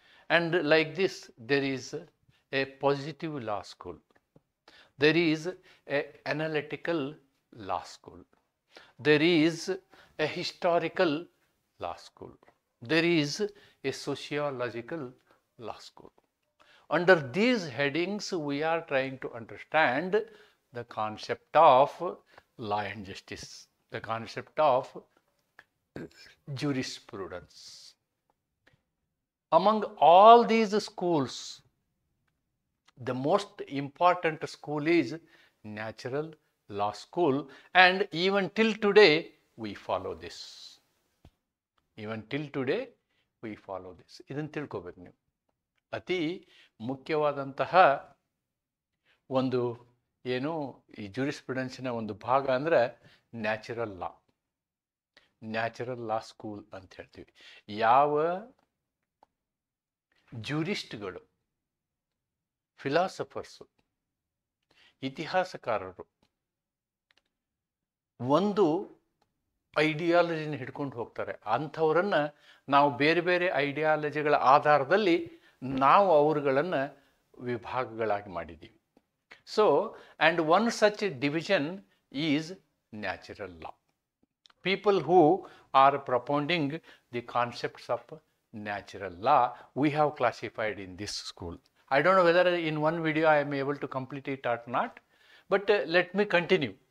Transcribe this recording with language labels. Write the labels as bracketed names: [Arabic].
[English] And like this there is a positive law school, there is an analytical law school, there is a historical law school, there is a sociological law school. Under these headings, we are trying to understand the concept of law and justice, the concept of jurisprudence. Among all these schools, the most important school is natural law school, and even till today we follow this. Even till today we follow this. [Kannada] ಇದನ್ನು ತಿಳ್ಕೊಬೇಕು ನೀವು. ಅತಿ ಮುಖ್ಯವಾದಂತಹ ಒಂದು ಏನು ಈ ಜೂರಿಸ್ಪ್ರುಡೆನ್ಸಿನ ಒಂದು ಭಾಗ ಅಂದರೆ ನ್ಯಾಚುರಲ್ ಲಾ, ನ್ಯಾಚುರಲ್ ಲಾ ಸ್ಕೂಲ್ ಅಂತ ಹೇಳ್ತೀವಿ. ಯಾವ ಜೂರಿಸ್ಟ್ಗಳು, ಫಿಲಾಸಫರ್ಸು, ಇತಿಹಾಸಕಾರರು ಒಂದು ಐಡಿಯಾಲಜಿನ ಹಿಡ್ಕೊಂಡು ಹೋಗ್ತಾರೆ, ಅಂಥವರನ್ನು ನಾವು ಬೇರೆ ಬೇರೆ ಐಡಿಯಾಲಜಿಗಳ ಆಧಾರದಲ್ಲಿ ನಾವು ಅವರುಗಳನ್ನು ವಿಭಾಗಗಳಾಗಿ ಮಾಡಿದ್ದೀವಿ. [English] So, and one such division is natural law. People who are propounding the concepts of natural law, we have classified in this school. I don't know whether in one video I am able to complete it or not, but let me continue.